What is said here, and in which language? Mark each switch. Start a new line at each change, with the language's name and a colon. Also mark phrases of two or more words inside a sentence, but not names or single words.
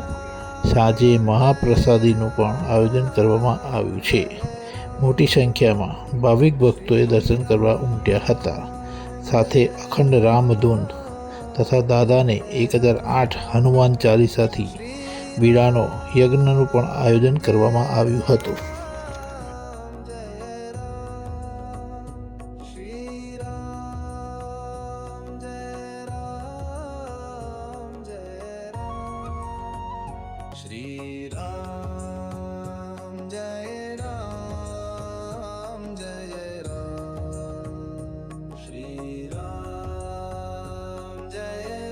Gujarati: સાંજે મહાપ્રસાદીનું પણ આયોજન કરવામાં આવ્યું છે। મોટી સંખ્યામાં ભાવિક ભક્તોએ દર્શન કરવા ઉમટ્યા હતા। સાથે અખંડ રામધૂન તથા દાદાને 1008 હનુમાન ચાલીસાથી બીડાનો યજ્ઞનું પણ આયોજન કરવામાં આવ્યું હતું।
Hindi: श्री राम जय राम जय राम, श्री राम जय